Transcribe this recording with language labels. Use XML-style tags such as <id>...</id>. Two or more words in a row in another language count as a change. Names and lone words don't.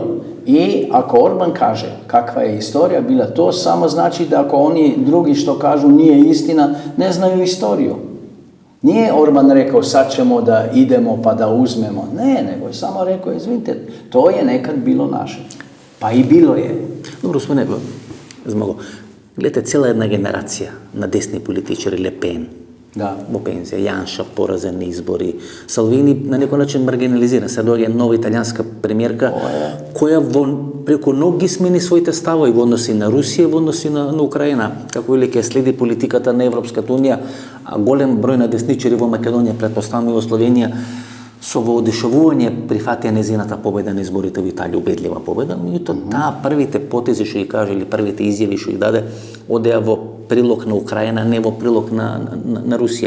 <sr>I ako Orban kaže kakva je istorija bila, to samo znači da ako oni drugi što kažu nije istina, ne znaju istoriju. Nije Orban rekao sad ćemo da idemo pa da uzmemo. Ne, nego je samo rekao, izvinite, to je nekad bilo naše. Pa i bilo je. Dobro, smo zmogo. Gledajte, cijela jedna generacija na desni političari,</sr> <mk>Le Pen, во пензија. Јанша поразен на избори. Салвини на некој начин маргинализиран. Сега доаѓа нова италијанска премиерка која преку ног ги смени своите ставови во односи на Русија, во односи на Украина. Како или ќе следи политиката на Европската унија, а голем број на десничари во Македонија, претпоставувам и во Словенија, со воодушевување прифатија незината победа на изборите во Италија, убедлива победа, меѓутоа таа првите потези што ги каже или првите изјави што ги даде одеа во прилог на Украина, не во прилог на Русија.</mk>